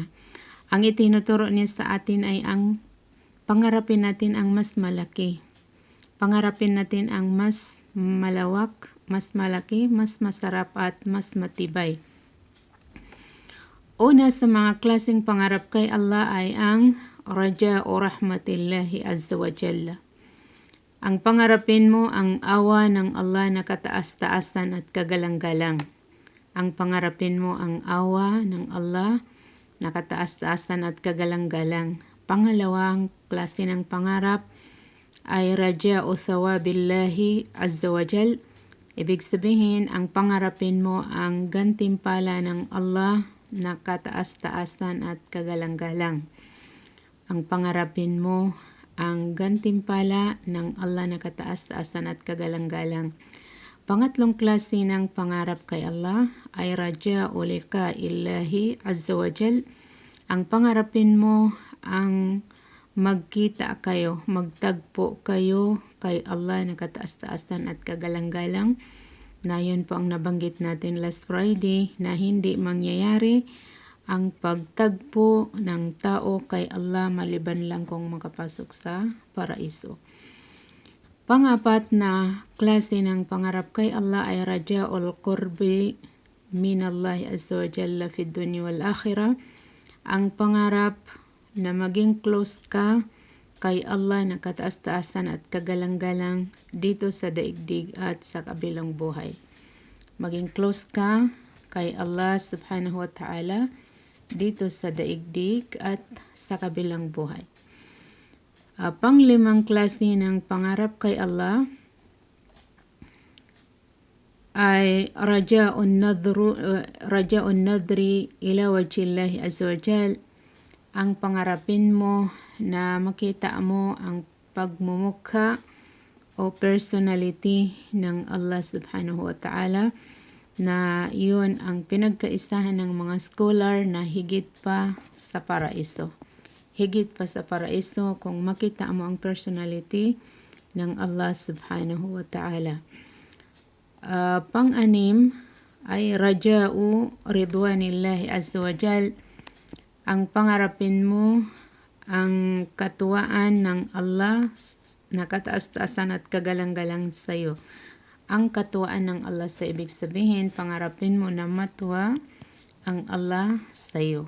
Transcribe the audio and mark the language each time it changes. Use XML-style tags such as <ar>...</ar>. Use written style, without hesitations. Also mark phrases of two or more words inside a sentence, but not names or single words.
<tl>Ang itinuturo niya sa atin ay ang pangarapin natin ang mas malaki. Pangarapin natin ang mas malawak, mas malaki, mas masarap at mas matibay. Una sa mga klaseng pangarap kay Allah ay ang</tl> <ar>رجاء رحمة الله عز وجل.</ar> <tl>Ang pangarapin mo ang awa ng Allah na kataas-taasan at kagalang-galang. Ang pangarapin mo ang awa ng Allah na kataas-taasan at kagalang-galang. Pangalawang klase ng pangarap ay</tl> <ar>رجاء ثواب الله عز وجل.</ar> <tl>Ibig sabihin, ang pangarapin mo ang gantimpala ng Allah na kataas-taasan at kagalang-galang. Ang pangarapin mo ang gantimpala ng Allah na kataas-taasan at kagalang-galang. Pangatlong klase ng pangarap kay Allah ay</tl> <ar>رجاء لقاء الله عز وجل.</ar> <tl>Ang pangarapin mo ang magkita kayo, magtagpo kayo kay Allah na kataas-taasan at kagalang-galang. Na yun po ang nabanggit natin</tl> <en>last Friday</en> <tl>na hindi mangyayari ang pagtagpo ng tao kay Allah maliban lang kung makapasok sa paraiso. Pangapat na klase ng pangarap kay Allah ay</tl> <ar>رجاء القرب من الله عز وجل في الدنيا والآخرة.</ar> <tl>Ang pangarap na maging close ka kay Allah na kataas-taasan at kagalang-galang dito sa daigdig at sa kabilang buhay. Maging close ka kay Allah</tl> <ar>سبحانه وتعالى</ar> <tl>dito sa daigdig at sa kabilang buhay. Panglimang klase ng pangarap kay Allah ay</tl> <ar>رجاء النظر إلى وجه الله عز وجل.</ar> <tl>Ang pangarapin mo na makita mo ang pagmumukha o personality ng Allah</tl> <ar>سبحانه وتعالى,</ar> <tl>na yun ang pinagkaisahan ng mga scholar na higit pa sa paraiso. Higit pa sa paraiso kung makita mo ang personality ng Allah</tl> <ar>سبحانه وتعالى.</ar> <tl>Pang-anim ay</tl> <ar>رجاء رضوان الله عز وجل.</ar> <tl>Ang pangarapin mo ang katuwaan ng Allah na kataas-taasan at kagalang-galang sa iyo. Ang katuwaan ng Allah sa ibig sabihin, pangarapin mo na matuwa ang Allah sa iyo.</tl>